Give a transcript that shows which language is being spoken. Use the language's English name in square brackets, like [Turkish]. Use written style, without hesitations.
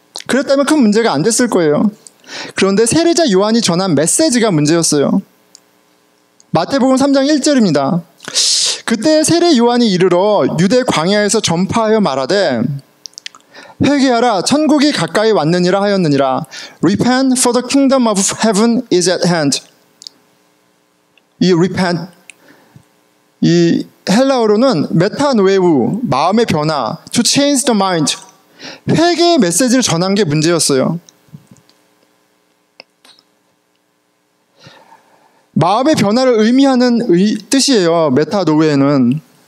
[Korean] 그랬다면 큰 문제가 안 됐을 거예요. 그런데 세례자 요한이 전한 메시지가 문제였어요. 마태복음 3장 1절입니다. 그때 세례 요한이 이르러 유대 광야에서 전파하여 말하되 회개하라 천국이 가까이 왔느니라 하였느니라. [English] Repent for the kingdom of heaven is at hand. [Korean] 이 repent, 이 헬라어로는 메타노에우, 마음의 변화, [English] to change the mind, [Korean] 회개의 메시지를 전한 게 문제였어요. 마음의 변화를 의미하는 뜻이에요. 메타노에는.